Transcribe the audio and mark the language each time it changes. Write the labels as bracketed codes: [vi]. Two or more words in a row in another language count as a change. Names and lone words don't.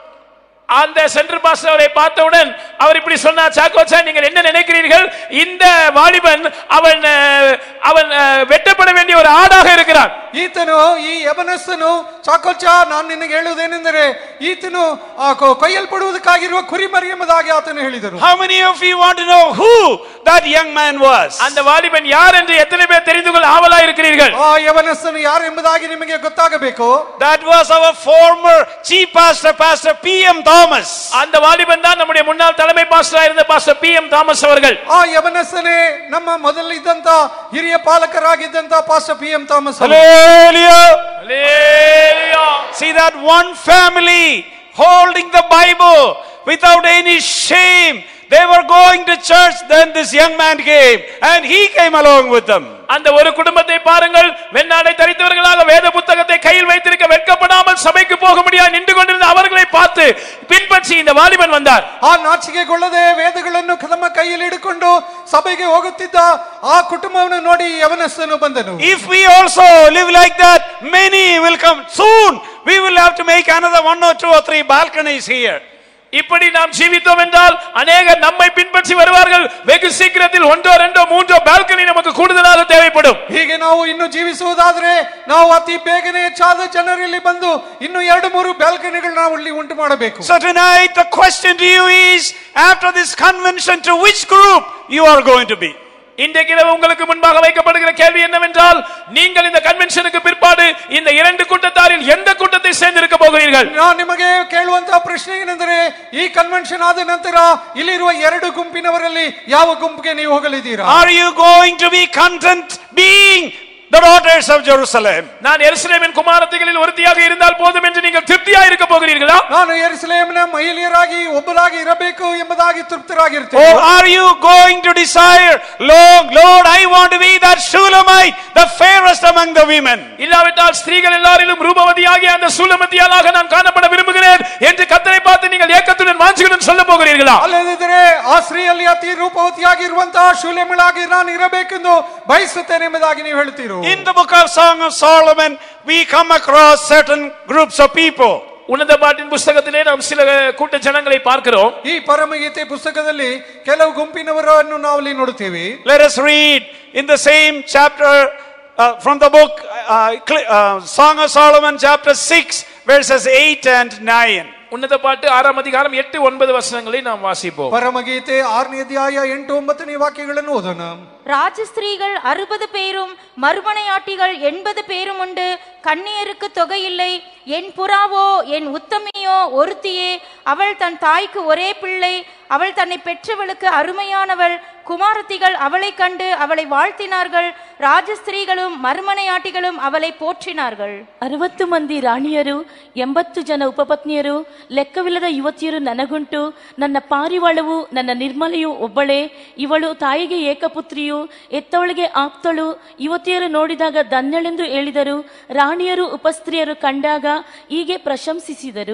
[ta] அந்த சென்டர் பாஸ்டர் அவரை பார்த்தவுடன் அவர் இப்படி சொன்னார், சாக்கோச்சா நீங்கள் என்ன நினைக்கிறீர்கள், இந்த வாலிபன் அவன் வெட்டப்பட வேண்டிய ஒரு ஆடாக இருக்கிறான். [kn] ಈತನು ಈ ಯವನಸ್ಥನು ಚಾಕೋಚಾ ನಾನು ನಿನಗೆ ಹೇಳುವುದೇನೆಂದರೆ ಈತನು ಕೊಯ್ಯಲ್ಪಡುವುದಕ್ಕಾಗಿರುವ ಕುರಿಮರಿ ಎಂಬುದಾಗಿ ಆತನು ಹೇಳಿದರು. [en] How many of you want to know who that young man was? [ta] அந்த வாலிபன் யார் என்று எத்தனை பேர் தெரிந்து கொள்ள ஆவலாக இருக்கிறீர்கள்? [kn] ಆ ಯವನಸ್ಥನು ಯಾರು ಎಂಬುದಾಗಿ ನಿಮಗೆ ಗೊತ್ತಾಗಬೇಕು. [en] That was our former chief pastor, Pastor P.M. Thomas. [ta] அந்த வாலிபன் தான் நம்முடைய முன்னாள் தலைமை பாஸ்டராக இருந்த பாஸ்டர் P.M. தாமஸ் அவர்கள். [kn] ಆ ಯವನಸ್ಥನೇ ನಮ್ಮ ಮೊದಲಿದ್ದಂತ ಹಿರಿಯ ಪಾಲಕರಾಗಿದ್ದಂತ ಪಾಸ್ಟರ್ P.M. ಥಾಮಸ್. [en] Hallelujah. Hallelujah. See that one family holding the Bible without any shame. They were going to church, then this young man came and he came along with them. [ta] அந்த ஒரு குடும்பத்தை பாருங்கள், வெண்ணாடை தரித்தவர்களாக வேத புத்தகத்தை கையில் வைத்திருக்க வெட்கப்படாமல் சபைக்கு போக முடியாது நின்று கொண்டிருந்த அவர்களை பார்த்து பின்பற்றி இந்த வாலிபன் வந்தார். [kn] ಆ ನಾಚಿಕೆಗೊಳ್ಳದೆ ವೇದಗಳನ್ನು ತಮ್ಮ ಕೈಯಲ್ಲಿ ಹಿಡಿಕೊಂಡು ಸಭೆಗೆ ಹೋಗುತ್ತಿದ್ದ ಆ ಕುಟುಂಬವನ್ನು ನೋಡಿ ಯವನಸ್ಥನು ಬಂದನು. [en] If we also live like that, many will come soon. We will have to make another 1 or 2 or 3 balconies here. [ta] இப்படி நாம் ஜீவித்தோம் என்றால் அநேகர் நம்மை பின்பற்றி வருவார்கள். வெகு சீக்கிரத்தில் 1 2 3 பால்கனி நமக்கு கூடுதலாக தேவைப்படும். [kn] ಹೀಗೆ ನಾವು ಇನ್ನು ಜೀವಿಸುವುದಾದರೆ ನಾವು ಅತಿ ಬೇಗನೆ ಹೆಚ್ಚಾದ ಜನರಲ್ಲಿ ಬಂದು ಇನ್ನು 2-3 ಬಾಲ್ಕನಿಗಳು ನಾವು ಇಲ್ಲಿ ಉಂಟು ಮಾಡಬೇಕು. [en] So tonight the question to you is, after this convention, to which group you are going to be? [ta] இன்றைக்கு உங்களுக்கு முன்பாக வைக்கப்படுகிற கேள்வி என்னவென்றால், நீங்கள் இந்த கன்வென்ஷனுக்கு பிற்பாடு இந்த 2 கூட்டத்தாரில் எந்த கூட்டத்தை சேர்ந்திருக்க போகிறீர்கள்? [kn] ನಾನು ನಿಮಗೆ ಕೇಳುವಂತ ಪ್ರಶ್ನೆ ಏನೆಂದರೆ, ಈ ಕನ್ವೆನ್ಷನ್ ಆದ ನಂತರ ಇಲ್ಲಿರುವ 2 ಗುಂಪಿನವರಲ್ಲಿ ಯಾವ ಗುಂಪಿಗೆ ನೀವು ಹೋಗಲಿದ್ದೀರಾ? [en] Are you going to be content being the daughters of Jerusalem? [ta] நான் எருசலேமின் குமாரத்திகளில் ஒருத்தியாக இருந்தால் போதும் என்று நீங்கள் திருப்தியாக இருக்க போகிறீர்களா? [kn] ನಾನು ಯೆರೂಸಲೇಮಿನ ಮಹಿಳೆಯರಾಗಿ ಒಬ್ಬರಾಗಿ ಇರಬೇಕು ಎಂಬುದಾಗಿ ತೃಪ್ತರಾಗಿರುತ್ತೇನೆ. [en] Or are you going to desire, Lord, I want to be that Shulamite, the fairest among the women? [ta] இல்லாவிட்டால் ஸ்திரீகள் எல்லாரிலும் ரூபவதியாகிய அந்த சூலமத்தியாளாக நான் காணப்பட விரும்புகிறேன் என்று கர்த்தரை பார்த்து நீங்கள் ஏக்கத்துடன் வாஞ்சியுடன் சொல்ல போகிறீர்களா? [kn] ಅಲ್ಲದಿದ್ದರೆ ಆ ಸ್ತ್ರೀಯಲ್ಲಿ ಅತಿ ರೂಪವತಿಯಾಗಿರುವಂತಹ ಶೂಲೇಮಳಾಗಿ ನಾನು ಇರಬೇಕೆಂದು ಬಯಸುತ್ತೇನೆ ಎಂಬುದಾಗಿ ನೀವು ಹೇಳ್ತೀರೋ? [en] In the book of Song of Solomon, we come across certain groups of people. [ta] உன்னத பாட்டின் புத்தகத்திலே நாம் சில கூட்ட ஜனங்களை பார்க்கிறோம். [kn] ಈ ಪರಮಗೀತೆ ಪುಸ್ತಕದಲ್ಲಿ ಕೆಲವು ಗುಂಪಿನವರನ್ನು ನಾವು ಇಲ್ಲಿ ನೋಡುತ್ತೇವೆ. [en] Let us read in the same chapter from the book Song of Solomon, chapter 6, verses 8 and 9. [ta] உன்னத பாட்டு 6ஆம் அதிகாரம் 8 9 வசனங்களை நாம் வாசிப்போம். [kn] ಪರಮಗೀತೆ 6ನೇ ಅಧ್ಯಾಯ 8 9ನೇ ವಾಕ್ಯಗಳನ್ನು ಓದೋಣ. [ta] ராஜஸ்திரீகள் 60 பேரும் மறுமனையாட்டிகள் 80 பேரும் உண்டு. கன்னியருக்கு தொகையில்லை. என் புறாவோ என் உத்தமியோ ஒருத்தியே. அவள் தன் தாய்க்கு ஒரே பிள்ளை. அவள் தன்னை பெற்றவளுக்கு அருமையானவள். குமாரத்திகள் அவளை கண்டு அவளை வாழ்த்தினார்கள். ராஜஸ்திரீகளும் மறுமனையாட்டிகளும் அவளை போற்றினார்கள். [kn] 60 ಮಂದಿ ರಾಣಿಯರು 80 ಜನ ಉಪಪತ್ನಿಯರು ಲೆಕ್ಕವಿಲ್ಲದ ಯುವತಿಯರು ನನಗುಂಟು. ನನ್ನ ಪಾರಿವಾಳವು ನನ್ನ ನಿರ್ಮಲೆಯು ಒಬ್ಬಳೇ. ಇವಳು ತಾಯಿಗೆ ಏಕಪುತ್ರಿಯು, ಎತ್ತವಳಿಗೆ ಆಪ್ತಳು. ಯುವತಿಯರು ನೋಡಿದಾಗ ಧನ್ಯಳೆಂದು ಹೇಳಿದರು. ರಾಣಿಯರು ಉಪಸ್ತ್ರೀಯರು ಕಂಡಾಗ ಹೀಗೆ ಪ್ರಶಂಸಿಸಿದರು.